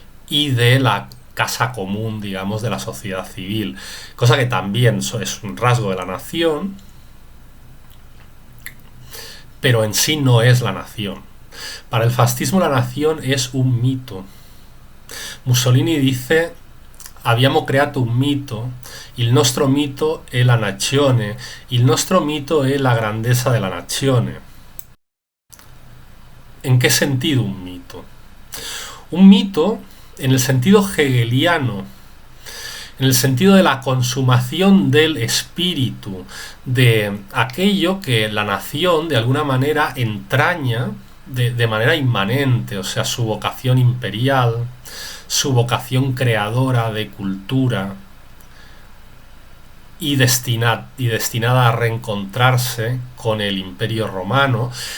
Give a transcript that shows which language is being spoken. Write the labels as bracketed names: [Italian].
[Spanish] y de la casa común, digamos, de la sociedad civil, cosa que también es un rasgo de la nación, pero en sí no es la nación. Para el fascismo la nación es un mito. Mussolini dice: [Italian] abbiamo creato un mito, il nostro mito è la nazione, il nostro mito è la grandeza de la nazione. [Spanish] ¿En qué sentido un mito? Un mito, en el sentido hegeliano, en el sentido de la consumación del espíritu, de aquello que la nación de alguna manera entraña de manera inmanente, o sea, su vocación imperial, su vocación creadora de cultura y destinada a reencontrarse con el Imperio Romano.